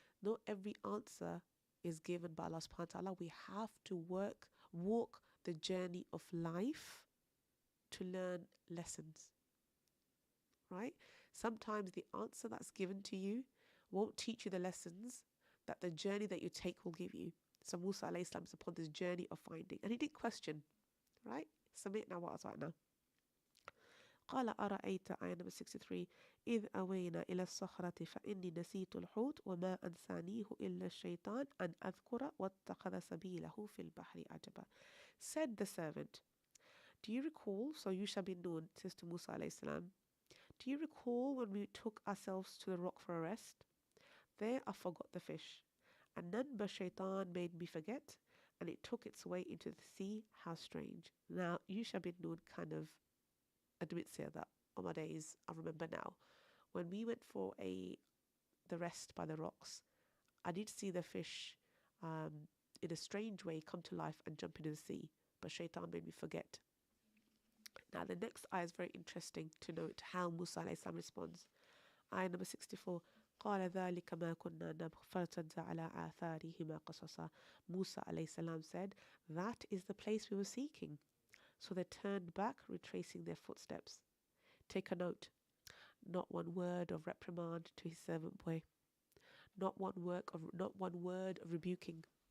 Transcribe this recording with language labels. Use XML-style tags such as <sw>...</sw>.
<en>Not every answer is given by Allah subhanahu wa ta'ala. We have to walk the journey of life to learn lessons. Right? Sometimes the answer that's given to you won't teach you the lessons that the journey that you take will give you. So Musa alayhi salam is upon this journey of finding. And he did question. Right? Submit now what was right now.</en> <ar>قال أرأيت آية</ar> <en>number 63</en> <ar>إذ أوينا إلى الصخرة فإني نسيت الحوت وما أنسانيه إلا الشيطان أن أذكر واتخذ سبيله في البحر عجبا.</ar> <en>Said the servant, do you recall, so Yusha bin Nun says to Musa alayhi salam, do you recall when we took ourselves to the rock for a rest? There I forgot the fish, and none but shaitan made me forget, and it took its way into the sea. How strange. Now Yusha bin Nun kind of admits here that on my days, I remember now, when we went for the rest by the rocks, I did see the fish in a strange way come to life and jump into the sea, but shaitan made me forget. Now the next ayah is very interesting to note how Musa alayhi salam responds. Ayah number 64.</en> <ar>قال ذلك ما كنا نبغ فارتد على آثارهما قصصا.</ar> <en>Musa alayhi salam said, that is the place we were seeking. So they turned back, retracing their footsteps. Take a note. Not one word of reprimand to his servant boy. Not one word of rebuking.</en>